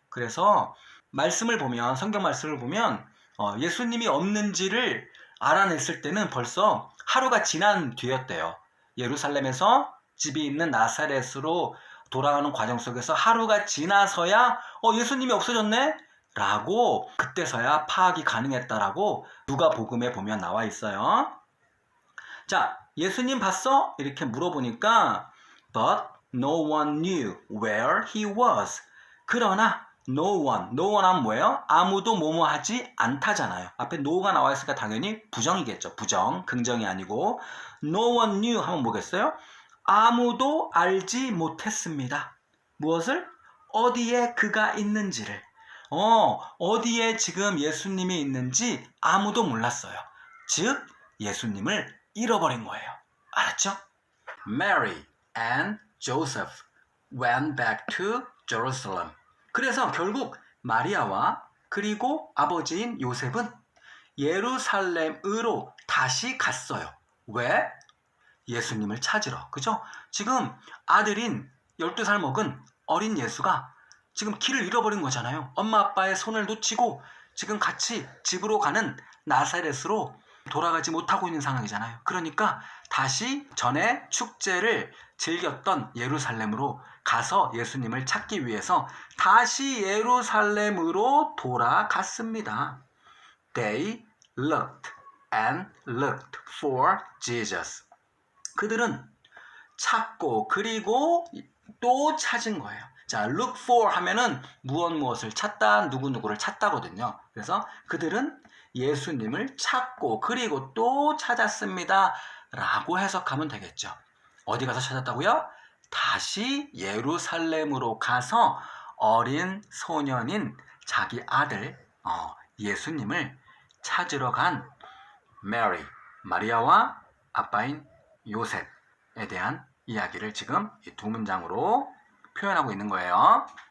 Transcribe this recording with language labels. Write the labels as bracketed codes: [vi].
[ko] 그래서 말씀을 보면, 성경 말씀을 보면 예수님이 없는지를 알아냈을 때는 벌써 하루가 지난 뒤였대요. 예루살렘에서 집이 있는 나사렛으로 돌아가는 과정 속에서 하루가 지나서야 예수님이 없어졌네? 라고 그때서야 파악이 가능했다라고 누가복음에 보면 나와 있어요. 자, 예수님 봤어? 이렇게 물어보니까 [en] But no one knew where he was. [ko] 그러나 no one 하면 뭐예요? 아무도 뭐뭐 하지 않다잖아요. 앞에 no가 나와 있으니까 당연히 부정이겠죠. 부정, 긍정이 아니고 [en] no one knew [ko] 하면 뭐겠어요? 아무도 알지 못했습니다. 무엇을? 어디에 그가 있는지를. 어디에 지금 예수님이 있는지 아무도 몰랐어요. 즉 예수님을 잃어버린 거예요. 알았죠? [en] Mary and Joseph went back to Jerusalem. [ko] 그래서 결국 마리아와 그리고 아버지인 요셉은 예루살렘으로 다시 갔어요. 왜? 예수님을 찾으러. 그죠? 지금 아들인 12살 먹은 어린 예수가 지금 길을 잃어버린 거잖아요. 엄마 아빠의 손을 놓치고 지금 같이 집으로 가는 나사렛으로 돌아가지 못하고 있는 상황이잖아요. 그러니까 다시 전에 축제를 즐겼던 예루살렘으로 가서 예수님을 찾기 위해서 다시 예루살렘으로 돌아갔습니다. [en] They looked and looked for Jesus. [ko] 그들은 찾고 그리고 또 찾은 거예요. 자, [en] look for [ko] 하면은 무엇을 찾다, 누구누구를 찾다거든요. 그래서 그들은 예수님을 찾고 그리고 또 찾았습니다. 라고 해석하면 되겠죠. 어디 가서 찾았다고요? 다시 예루살렘으로 가서 어린 소년인 자기 아들 예수님을 찾으러 간 메리, 마리아와 아빠인 요셉에 대한 이야기를 지금 이 두 문장으로 표현하고 있는 거예요.